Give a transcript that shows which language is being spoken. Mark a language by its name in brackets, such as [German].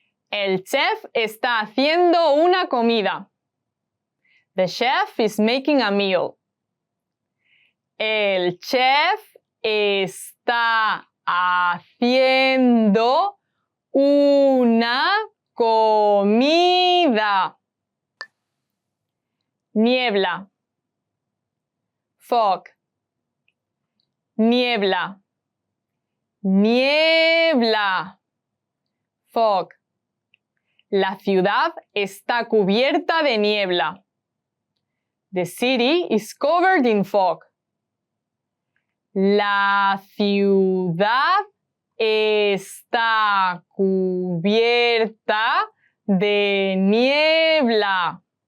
[Spanish] El chef está haciendo una comida. [English] The chef is making a meal. [Spanish] El chef está haciendo una comida. Niebla. Fog. Niebla. Niebla. Fog. La ciudad está cubierta de niebla. [English] The city is covered in fog. [Spanish] La ciudad está cubierta de niebla.